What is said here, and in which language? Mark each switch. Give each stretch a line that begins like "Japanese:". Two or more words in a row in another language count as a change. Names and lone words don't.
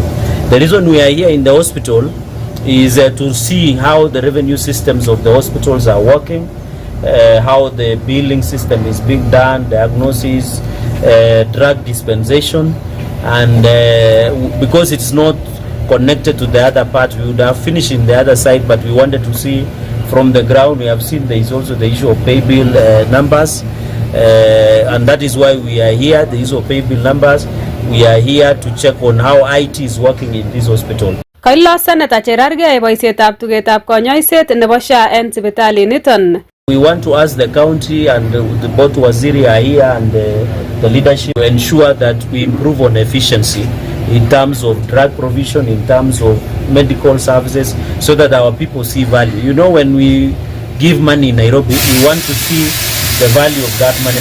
English: The reason we are here in the hospital is to see how the revenue systems of the hospitals are working, how the billing system is being done, diagnosis, drug dispensation, and because it's not connected to the other part, we would have finished in the other side, but we wanted to see from the ground. We have seen there is also the issue of pay bill numbers, and that is why we are here, the issue of pay bill numbers. We are here to check on how IT is working in this hospital.
Kalenjin: Kailo Senator Cherargei boisietab tugetab konyoiset nebo SHA en sipitali niton.
English: We want to ask the county and both Waziri are here and the leadership to ensure that we improve on efficiency in terms of drug provision, in terms of medical services, so that our people see value. You know, when we give money in Nairobi, we want to see the value of that money.